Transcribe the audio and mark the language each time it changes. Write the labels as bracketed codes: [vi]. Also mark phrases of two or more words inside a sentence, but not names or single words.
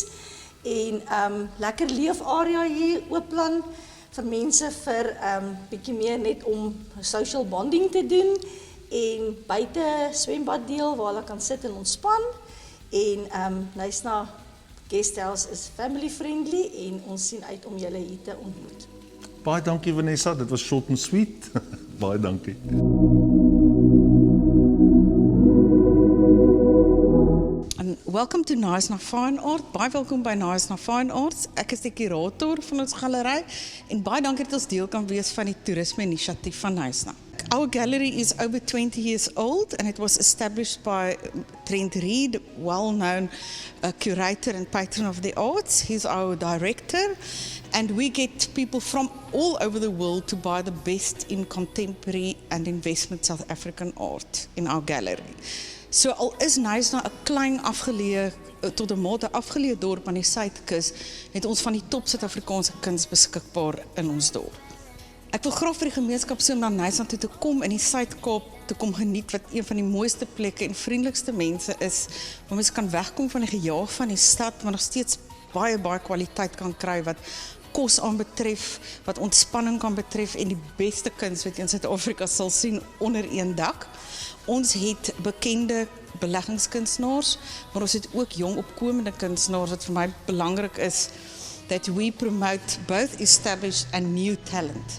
[af] En lekker leefarea hier ooplan vir mense vir bietjie meer net om [en] social bonding [af] te doen en buite swembad deel waar hulle kan sit en ontspan. En Knysna Guesthouse is [en] family friendly [af] en ons sien uit om julle hier te ontmoet. Baie dankie Vanessa, dit was [en] short and sweet. [af] Baie dankie. [en] Welcome to Knysna Fine Art. [af] Baie welkom by Knysna Fine Arts. Ek is die kurator van ons galery en baie dankie dat ons deel kan wees van die toerisme inisiatief van Knysna. [en] Our gallery is over 20 years old and it was established by Trent Reed, well-known curator and patron of the arts. He's our director and we get people from all over the world to buy the best in contemporary and investment South African art in our gallery. [af] So al is Knysna 'n klein afgeleë tot 'n mate afgeleë dorp aan die suidkus, het ons van die top Suid-Afrikaanse kuns beskikbaar in ons dorp. Ek wil graag vir die gemeenskap sê om na Knysna toe te kom in die Suid-Kaap te kom geniet wat een van die mooiste plekke en vriendelikste mense is, waar mens kan wegkom van die gejaag van die stad, maar nog steeds baie kwaliteit kan kry wat kos aanbetref, wat ontspanning kan betref en die beste kuns wat jy in Suid-Afrika sal sien onder een dak. Ons het bekende beleggingskunstenaars, maar ons het ook jong opkomende kunstenaars wat vir my belangrik is [en] that we promote both established and new talent.